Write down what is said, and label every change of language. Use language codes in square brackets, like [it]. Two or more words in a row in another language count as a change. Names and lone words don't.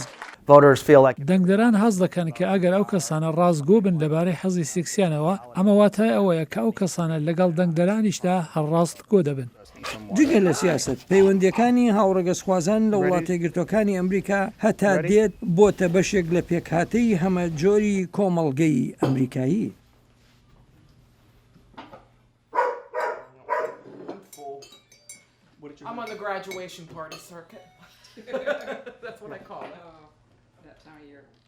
[ckb] دەنگدەران حەز دەکەن کە ئەگەر ئەو کەسانە ڕازگۆ بن لەبارەی حەزی سێکسیانەوە، ئەمە واتای ئەوەیە کە ئەو کەسانە لەگەڵ دەنگدەرانیشدا هەرڕاست گۆ دەبن. جگە لە سیاست پەیوەندیەکانی هاوڕەگەزخوازان لە وڵاتە یەکگرتووەکانی ئەمریکا هەتا دێت بۆتە بەشێک لە پێکهاتەی هەمە جۆری کۆمەڵگەی ئەمریکایی. [en] I'm on the graduation party circuit. That's what I call it. That time of year.